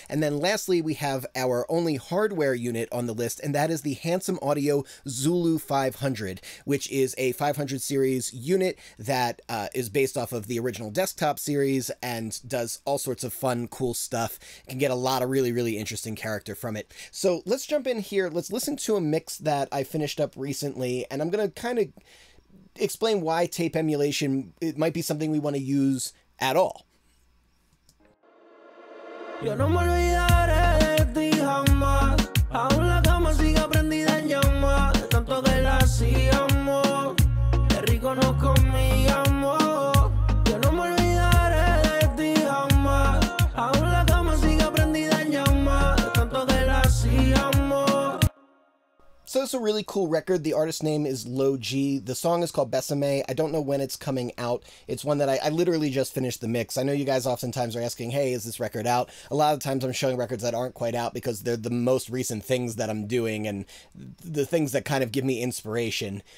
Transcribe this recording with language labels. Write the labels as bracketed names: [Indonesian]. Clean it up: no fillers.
[English] And then lastly, we have our only hardware unit on the list, and that is the Handsome Audio Zulu 500, which is a 500 series unit that is based off of the original desktop series and does all sorts of fun, cool stuff. You can get a lot of really, really interesting character from it. So let's jump in here. Let's listen to a mix that I finished up recently, and I'm going to kind of explain why tape emulation, it might be something we want to use at all. [Spanish] Yo no me olvidaré de ti jamás, aún la cama sigue prendida en llamas, de tanto que la hacíamos, qué rico nos comíamos. Yo no me olvidaré de ti jamás, aún la cama sigue prendida en llamas, de tanto que la hacíamos. [English] So it's a really cool record. The artist name is Low G. The song is called Besame. I don't know when it's coming out. It's one that I literally just finished the mix. I know you guys oftentimes are asking, hey, is this record out? A lot of times I'm showing records that aren't quite out because they're the most recent things that I'm doing and the things that kind of give me inspiration.